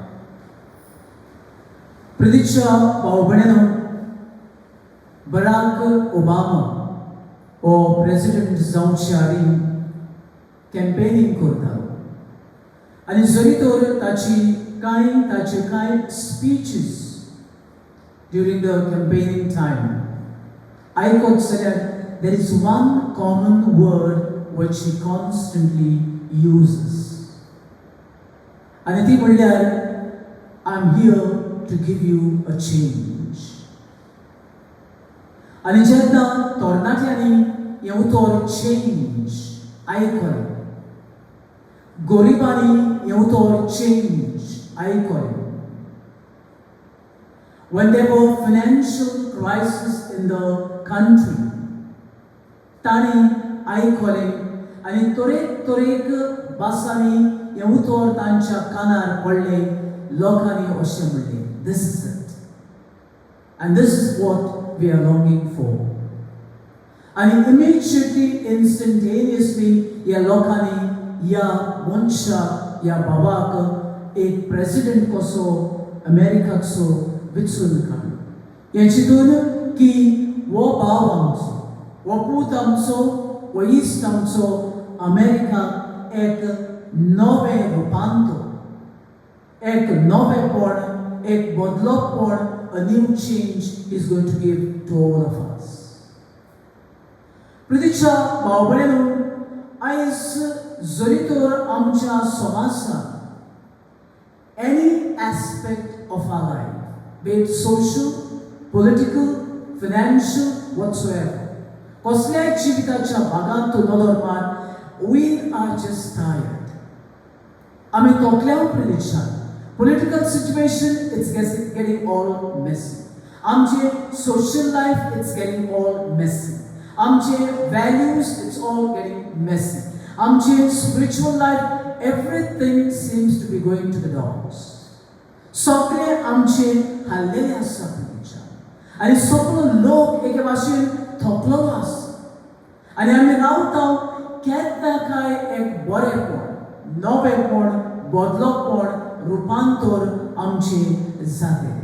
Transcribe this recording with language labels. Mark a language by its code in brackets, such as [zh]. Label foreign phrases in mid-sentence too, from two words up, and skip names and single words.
[kok] प्रितीच्या भाव भयणीनो, बराक ओबामा हो प्रेसिडेंट जावचे आदी कॅम्पेनिंग करता आनी जरी तर ताचे कांय स्पीचीस [en] during the campaigning time [kok] आयकत जाल्यार [en] there is one common word which he constantly uses. [kok] आनी ती म्हणल्यार, [en] I'm here to give you a change. [kok] आनी जेन्ना तरणाट्यांनी हें उतर चेंज आयकलें, गरिबांनी हें उतर चेंज आयकलें, [en] when there were financial crisis in the country, [kok] तांणी आयकलें आनी तरेक भासांनी हें उतर तांच्या कानार पडलें. लोकांनी अशें म्हणलें, [en] this is it and this is what we are longing for. And immediately, instantaneously, [kok] ह्या लोकांनी ह्या मनशाक, ह्या बाबाक एक प्रेसिडेंट कसो अमेरिकाचो विचून काडलो. हें चिंतून की हो भाव आमचो, हो पूत आमचो, हो इश्ट आमचो अमेरिकाक एक नवें रुपांतर, एक नवेंपण, एक बदलोपण, [en] a new change is going to give to all of us. [kok] प्रतीच्या भाव भयणो, आयज जरी तर आमच्या समाजात [en] any aspect of our life, be it social, political, financial, whatsoever, [kok] कसल्याय जिविताच्या भागांत तूं नदर मार, [en] we are just tired. [kok] आमी तोकल्याव प्रदेशात [en] political situation, it's getting all messy. आमचे social life, it's getting all messy. आमचे values, it's all getting messy. आमचे spiritual life, everything seems to be going to the dogs. [kok] सगळे आमचे हाल्लेले आसा प्रदेशात आनी सगळो लोक एके भाशेन थकलेलो आसा आनी आमी रावता केन्ना काय एक बरेपण, नवेपण, बदलपण, रुपांतर आमचे जातले.